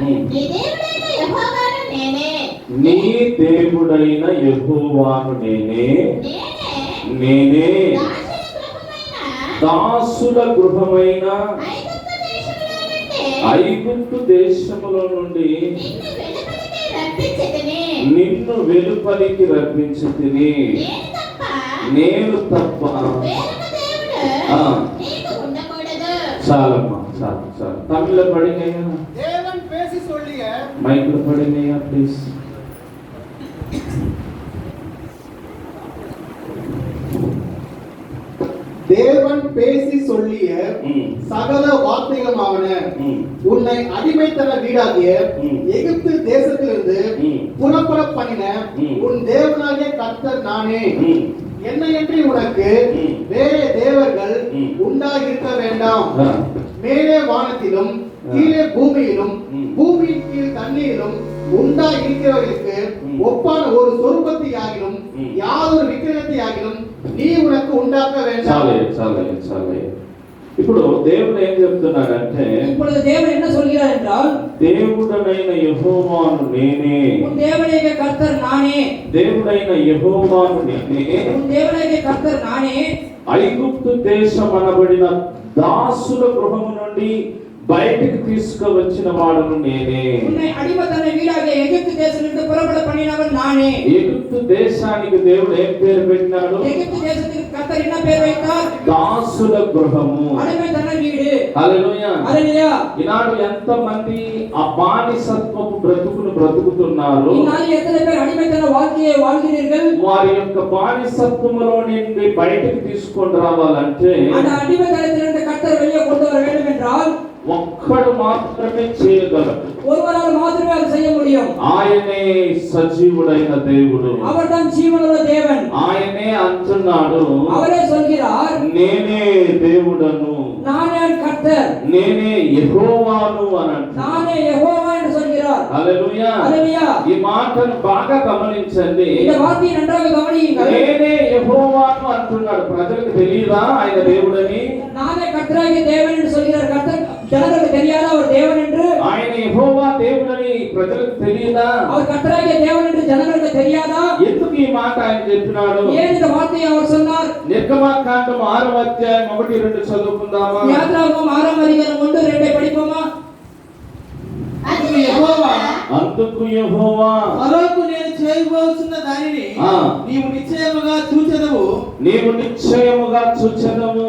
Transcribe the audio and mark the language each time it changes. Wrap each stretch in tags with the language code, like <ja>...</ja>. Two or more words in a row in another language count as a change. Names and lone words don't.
<te>నీ దేవుడైన యెహోవాను నేనే, నేనే దాసుల గృహమైన ఐగుప్తు దేశములో నుండి నిన్ను వెలుపలికి రప్పించితిని. నేను తప్ప చాలమ్మా, చాలు చాలు. తమిళ పడినయ్యా, మైక్లో పడినయ్యా ప్లీజ్.</te> <ta>தேவன் பேசி சொல்லிய சகல வார்த்தைகளாவன, உன்னை அடிமைத்தன வீடாகிய எகிப்து தேசத்திலிருந்து புறப்பட பண்ணின உன் தேவனாகிய கர்த்தர் நானே. என்னையன்றி உனக்கு வேற தேவர்கள் உண்டாயிருக்க வேண்டாம். மேலே வானத்திலும் கீழே பூமியிலும் பூமியின் கீழ் தண்ணீரிலும் உண்டாயிருக்கிறவர்களுக்கு ஒப்பான ஒரு சொரூபத்தை ஆகிலும் யாதொரு விக்கிரகத்தை ஆகிலும் நீ உனக்கு உண்டாக்க வேண்டாம்.</ta> <te>ఇప్పుడు దేవుడు ఏం చెప్తున్నాడంటే,</te> <ta>இப்பொழுது தேவன் என்ன சொல்கிறார் என்றால்,</ta> <te>దేవుడనైన యెహోవాను నేనే,</te> <ta>உன் தேவனாகிய கர்த்தர் நானே,</ta> <te>దేవుడైన యెహోవాను నేనే,</te> <ta>உன் தேவனாகிய கர்த்தர் நானே,</ta> <te>ఐగుప్తు దేశం అనబడిన దాసుల గృహము నుండి బయటికి తీసుకువచ్చిన వాడును నేనే.</te> <ta>உன்னை அடிமைத்தன வீடாகிய எகிப்து தேசத்திலிருந்து புறப்பட பண்ணினவன் நானே.</ta> <te>ఎగుప్తు దేశానికి దేవుడు ఏం పేరు పెట్టినాడు?</te> <ta>எகிப்து தேசத்துக்கு கர்த்தர் என்ன பேர் வைத்தார்?</ta> <te>దాసుల గృహము.</te> <ta>அடிமைத்தன வீடு.</ta> <te>హల్లెలూయా. హల్లెలూయా. ఈనాడు ఎంత మంది ఆ బానిసత్వపు బ్రతుకును బ్రతుకుతున్నారు?</te> <ta>ஈநாடு எத்தன பேரு அடிமைத்தன வாழ்க்கையை வாழ்கிறீர்கள்.</ta> <te>వారి యొక్క బానిసత్వములో నుండి బయటికి తీసుకొని రావాలంటే</te> <ta>அந்த அடிமைத்தனத்திலிருந்து கர்த்தர் வெளியே கொண்டு வர வேண்டும் என்றால்</ta> <te>ఒక్కడు మాత్రమే చేయగలడు.</te> <ta>ஒருவரால் மாத்திரமே அதை செய்ய முடியும்.</ta> <te>ఆయనే సజీవుడైన దేవుడు.</te> <ta>அவர்தான் ஜீவனுள்ள தேவன்.</ta> <te>ఆయనే అంటున్నాడు,</te> <ta>அவரே சொல்கிறார்,</ta> <te>నేనే దేవుడను,</te> <ta>நானே கர்த்தர்,</ta> <te>నేనే యెహోవాను అని అంటున్నాడు.</te> <ta>நானே யெகோவா என்று சொல்கிறார்.</ta> <te>హల్లెలూయా. హల్లెలూయా. ఈ మాటను బాగా గమనించండి.</te> <ta>இந்த வார்த்தையை நன்றாக கவனியுங்கள்.</ta> <te>నేనే యెహోవాను అంటున్నాడు. ప్రజలకు తెలియదా ఆయన దేవుడని?</te> <ta>நானே கர்த்தராகிய தேவன் என்று சொல்கிறார். கர்த்தர் ஜனங்களுக்கு தெரியாத அவர் தேவன் என்று?</ta> <te>ఆయన యెహోవా దేవుడని ప్రజలకు తెలియదా?</te> <ta>அவர் கர்த்தராகிய தேவன் என்று ஜனங்களுக்கு தெரியாதா?</ta> <te>ఎందుకు ఈ మాట ఆయన చెప్పినాడు?</te> <ta>ஏன் இந்த வார்த்தையை அவர் சொன்னார்?</ta> <te>నిర్గమకాండం 6వ అధ్యాయం 1-2 చదువుకుందామా? యాత్రాగమం 6వ అధ్యాయం 1-2 படிப்போமா? అది యెహోవా అందుకు యెహోవా ఫరోకు నేను చేయబోతున్న దానిని నీవు నిశ్చయముగా చూచెదవు. నీవు నిశ్చయముగా చూచెదవు.</te>